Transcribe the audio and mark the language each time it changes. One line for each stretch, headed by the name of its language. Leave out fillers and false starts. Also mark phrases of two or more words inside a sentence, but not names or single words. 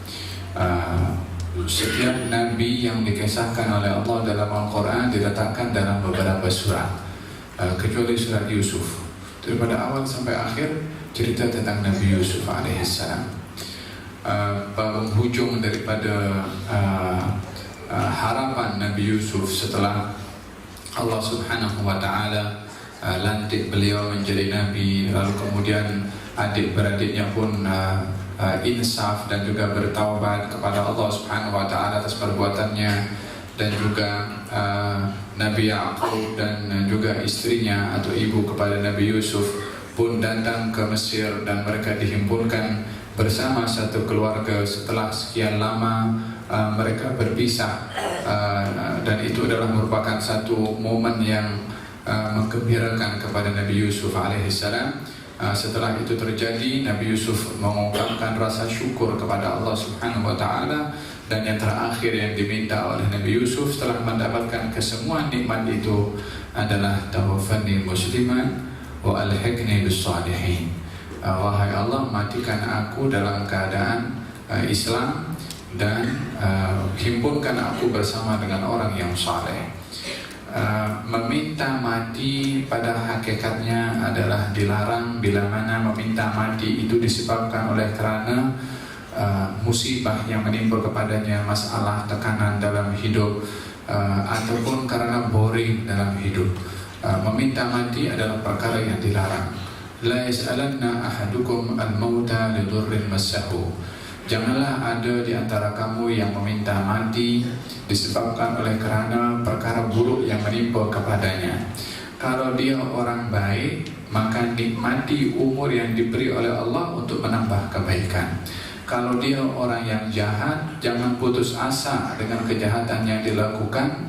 Malay: Setiap Nabi yang dikisahkan oleh Allah dalam Al-Quran diletakkan dalam beberapa surat, kecuali surat Yusuf. Daripada awal sampai akhir cerita tentang Nabi Yusuf alaihissalam. Penghujung daripada harapan Nabi Yusuf setelah Allah
Arabic: سبحانه وتعالى
Malay: lantik beliau menjadi Nabi, lalu kemudian adik-beradiknya pun insaf dan juga bertaubat kepada Allah
Arabic: سبحانه وتعالى
Malay: atas perbuatannya, dan juga Nabi Ya'qub dan juga istrinya atau ibu kepada Nabi Yusuf pun datang ke Mesir, dan mereka dihimpunkan bersama satu keluarga setelah sekian lama mereka berpisah, dan itu adalah merupakan satu momen yang menggembirakan kepada Nabi Yusuf alaihissalam. Setelah itu terjadi, Nabi Yusuf mengungkapkan rasa syukur kepada Allah
Arabic: سبحانه وتعالى,
Malay: dan yang terakhir yang diminta oleh Nabi Yusuf setelah mendapatkan kesemua nikmat itu adalah
Arabic: توفني مسلما وألحقني بالصالحين.
Malay: Wahai Allah, matikan aku dalam keadaan Islam dan himpunkan aku bersama dengan orang yang saleh. Meminta mati pada hakikatnya adalah dilarang, bila mana meminta mati itu disebabkan oleh kerana musibah yang menimpa kepadanya, masalah, tekanan dalam hidup, ataupun karena boring dalam hidup. Meminta mati adalah perkara yang dilarang.
Arabic: لا يسألن أحدكم الموت لضر مسه.
Malay: Janganlah ada di antara kamu yang meminta mati disebabkan oleh kerana perkara buruk yang menimpa kepadanya. Kalau dia orang baik, maka nikmati umur yang diberi oleh Allah untuk menambah kebaikan. Kalau dia orang yang jahat, jangan putus asa dengan kejahatan yang dilakukan.